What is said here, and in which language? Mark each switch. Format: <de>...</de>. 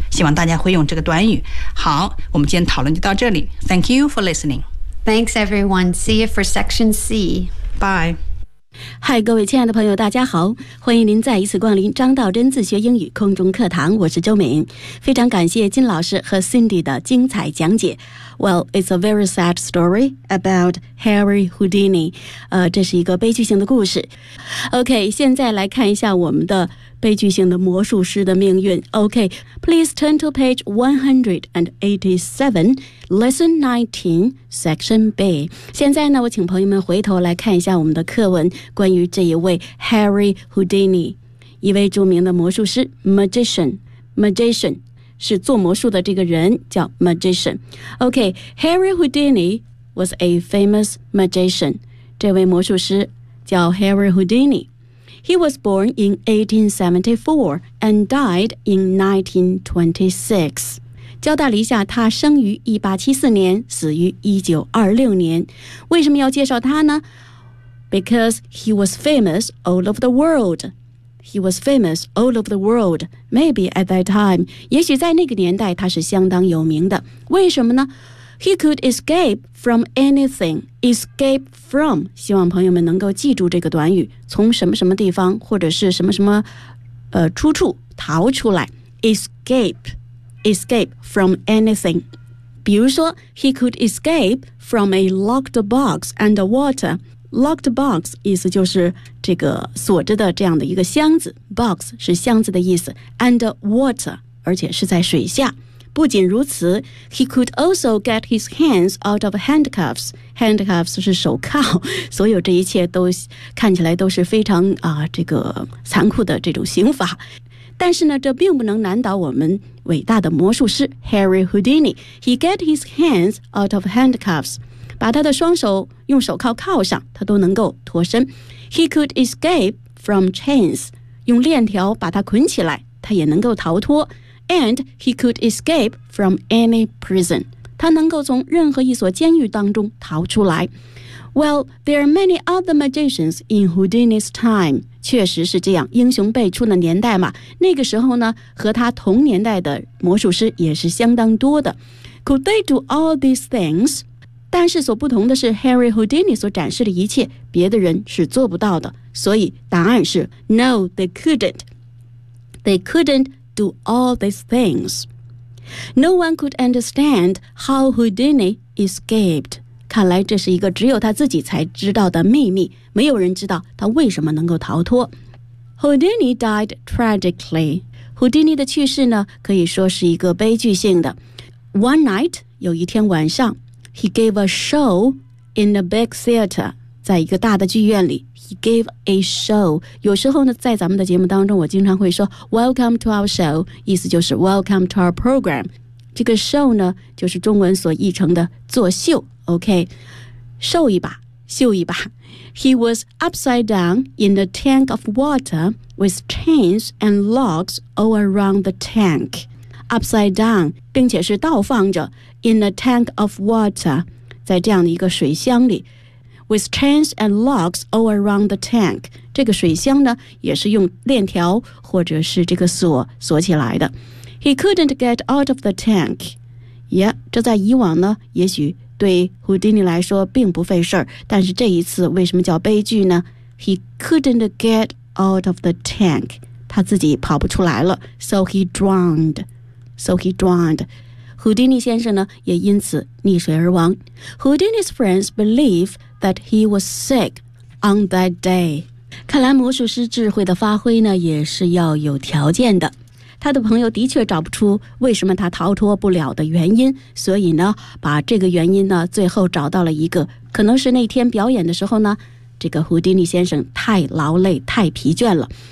<zh>希望大家会用这个短语。好，我们今天讨论就到这里。</zh> <en>Thank you for listening. Thanks, everyone. See you for Section C. Bye.</en> <zh>Hi, 各位亲爱的朋友，大家好，欢迎您再一次光临张道真自学英语空中课堂。我是周敏，非常感谢金老师和 Cindy 的精彩讲解。</zh> <en>Well, it's a very sad story about Harry Houdini.</en> <zh>这是一个悲剧性的故事。Okay, 现在来看一下我们的。悲剧性的魔术师的命运。</zh> <en>OK, please turn to page 187, lesson 19, section B.</en> <zh>现在呢，我请朋友们回头来看一下我们的课文，关于这一位 Harry Houdini, 一位著名的魔术师 ,magician, magician, 是做魔术的这个人叫 magician.</zh> <en>OK, Harry Houdini was a famous magician.</en> <zh>这位魔术师叫</zh> <en>Harry Houdini。 He was born in 1874 and died in 1926.</en> <zh>交代了一下，他生于1874年，死于1926年。为什么要介绍他呢？</zh> <en>Because he was famous all over the world. He was famous all over the world. Maybe at that time.</en> <zh>也许在那个年代他是相当有名的。为什么呢？</zh> <en>He could escape from anything. Escape from.</en> <zh>希望朋友们能够记住这个短语。从什么什么地方或者是什么什么、出处逃出来。</zh> <en>Escape. Escape from anything.</en> <zh>比如说</zh> <en>he could escape from a locked box underwater. Locked box</en> <zh>意思就是这个锁着的这样的一个箱子 box 是箱子的意思 under water 而且是在水下不仅如此</zh> <en>he could also get his hands out of handcuffs</en> <zh>handcuffs 是手铐所有这一切都看起来都是非常、这个残酷的这种刑罚但是呢这并不能难倒我们伟大的魔术师 Harry Houdini</zh> <en>he get his hands out of handcuffs</en> <zh>把他的双手用手铐铐上他都能够脱身</zh> <en>He could escape from chains</en> <zh>用链条把他捆起来他也能够逃脱</zh> <en>And he could escape from any prison</en> <zh>他能够从任何一所监狱当中逃出来</zh> <en>Well, there are many other magicians in Houdini's time</en> <zh>确实是这样英雄辈出的年代嘛那个时候呢和他同年代的魔术师也是相当多的</zh> <en>Could they do all these things?</en> <zh>但是所不同的是 Harry Houdini 所展示的一切别的人是做不到的所以答案是</zh> <en>No, they couldn't They couldn't do all these things No one could understand how Houdini escaped</en> <zh>看来这是一个只有他自己才知道的秘密没有人知道他为什么能够逃脱</zh> <en>Houdini died tragically</en> <zh>Houdini 的去世呢可以说是一个悲剧性的</zh> <en>One night</en> <zh>有一天晚上</zh> <en>He gave a show in a big theater.</en> <zh>在一个大的剧院里</zh> <en>He gave a show.</en> <zh>有时候呢在咱们的节目当中我经常会说</zh> <en>Welcome to our show.</en> <zh>意思就是</zh> <en>Welcome to our program.</en> <zh>这个 show 呢就是中文所译成的作秀 OK. 秀一把秀一把</zh> <en>He was upside down in a tank of water with chains and logs all around the tank. Upside down,</en> <zh>并且是倒放着</zh> <en>in a tank of water,</en> <zh>在这样的一个水箱里</zh> <en>with chains and logs all around the tank.</en> <zh>这个水箱呢也是用链条或者是这个锁锁起来的。</zh> <en>He couldn't get out of the tank.</en> <zh>Yeah, 这在以往呢也许对 Houdini 来说并不费事但是这一次为什么叫悲剧呢</zh> <en>He couldn't get out of the tank.</en> <zh>他自己跑不出来了</zh> <en>so he drowned. So he drowned.</en> <zh>Houdini 先生呢也因此溺水而亡。</zh> <en>Houdini's friends believe that he was sick on that day.</en> <zh>看来魔术师智慧的发挥呢也是要有条件的。他的朋友的确找不出为什么他逃脱不了的原因所以呢把这个原因呢最后找到了一个可能是那天表演的时候呢这个 Houdini 先生太劳累太疲倦了。</zh>